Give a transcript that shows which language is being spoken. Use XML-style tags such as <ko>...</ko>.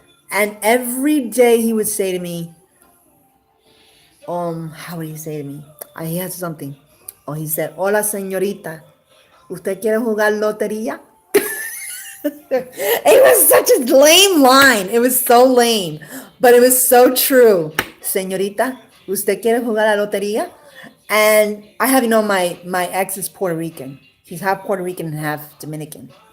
<en>And every day he would say to me, how would he say to me? He had something. Oh, he said,</en> <es>"Hola, señorita. ¿Usted quiere jugar lotería?"</es> <en>It was such a lame line. It was so lame, but it was so true.</en> <es>Señorita, ¿usted quiere jugar la lotería?</es> <en>And I have, my ex is Puerto Rican. He's half Puerto Rican and half Dominican.</en>